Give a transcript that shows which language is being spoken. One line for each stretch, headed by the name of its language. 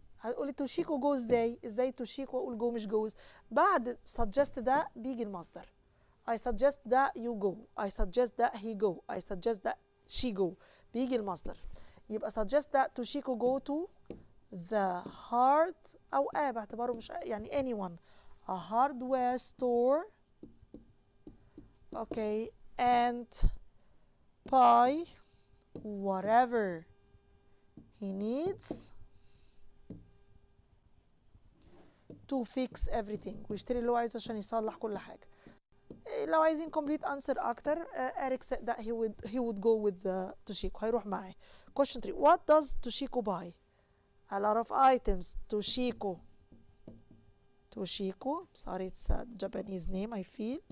Arabic: هتقولي توشيكو جو ازاي توشيكو اقول جو مش جوز؟ بعد suggest ده بيجي المصدر.
English: I suggest that you go, I suggest that he go, I suggest that she go.
Arabic: بيجي المصدر.
English: يبقى suggest that Toshiko go to the hard
Arabic: او باعتباره مش يعني
English: anyone, a hardware store, okay, and buy whatever he needs to fix everything.
Arabic: ويشتري اللي هو عايزه عشان يصلح كل حاجه.
English: لو عايزين complete answer اكتر Eric said that he would go with Toshiko.
Arabic: هيروح معاه.
English: Question 3, what does Toshiko buy؟ a lot of items. Toshiko sorry it's a Japanese name I feel.